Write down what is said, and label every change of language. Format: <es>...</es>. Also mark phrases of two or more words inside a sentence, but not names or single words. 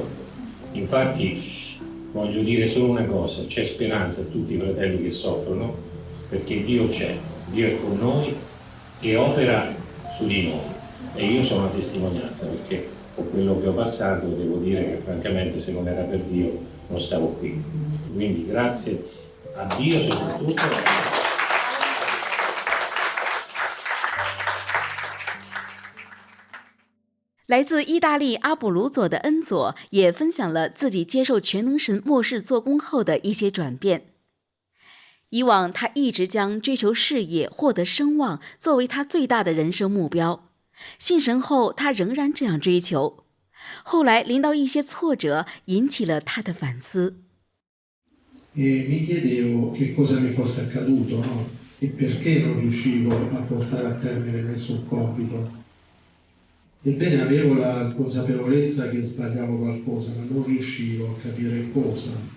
<it>Infatti voglio dire solo una cosa: c'è speranza a tutti i fratelli che soffrono, perché Dio c'è, Dio è con noi e opera su di noi, e io sono una testimonianza, perché con quello che ho passato devo dire che francamente se non era per Dio non stavo qui. Quindi grazie a Dio soprattutto.</it> <zh>来自意大利阿卜鲁佐的恩佐也分享了自己接受全能神末世做工后的一些转变。以往他一直将追求事业、获得声望作为他最大的人生目标，信神后他仍然这样追求。后来临到一些挫折，引起了他的反思。</zh> <it>Mi chiedevo che cosa mi fosse accaduto, no? E perché non riuscivo a portare a termine nessun compito. Ebbene avevo la consapevolezza che sbagliavo qualcosa, ma non riuscivo a capire cosa.</it>